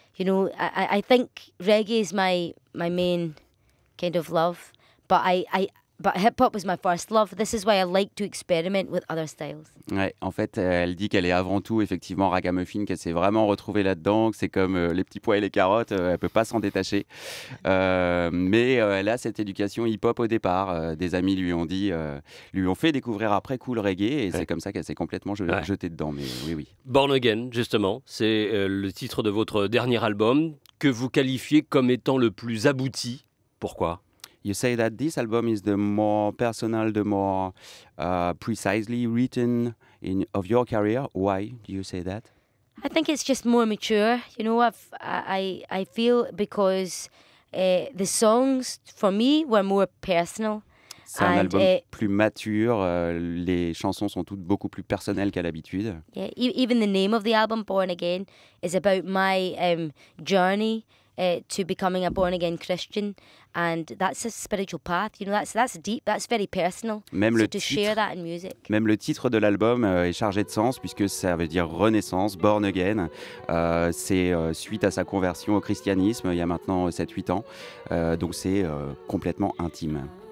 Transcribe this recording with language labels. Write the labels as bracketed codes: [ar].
[en] You know, I think reggae is my main kind of love, but but hip-hop was my first love. This is why I like to experiment with other styles. [fr] Ouais, en fait, elle dit qu'elle est avant tout effectivement ragamuffin, qu'elle s'est vraiment retrouvée là-dedans, que c'est comme les petits pois et les carottes, elle peut pas s'en détacher. Mais elle a cette éducation hip-hop au départ. Des amis lui ont fait découvrir après coup le reggae, et c'est comme ça qu'elle s'est complètement jetée dedans. Mais oui. Born Again, justement, c'est le titre de votre dernier album que vous qualifiez comme étant le plus abouti. Pourquoi? [en] You say that this album is the more personal, the more precisely written of your career. Why do you say that? I think it's just more mature. You know, I feel because the songs for me were more personal. [fr] C'est un album plus mature. Les chansons sont toutes beaucoup plus personnelles qu'à l'habitude. [en] Yeah, even the name of the album, Born Again, is about my journey to becoming a born again Christian, and that's a spiritual path. You know, that's deep. That's very personal. [fr] Même [en] so [fr] le [en] to [fr] titre, [en] share that in music. [fr] même le titre de l'album est chargé de sens puisque ça veut dire renaissance, born again. C'est suite à sa conversion au christianisme il y a maintenant 7-8 ans. Donc c'est complètement intime.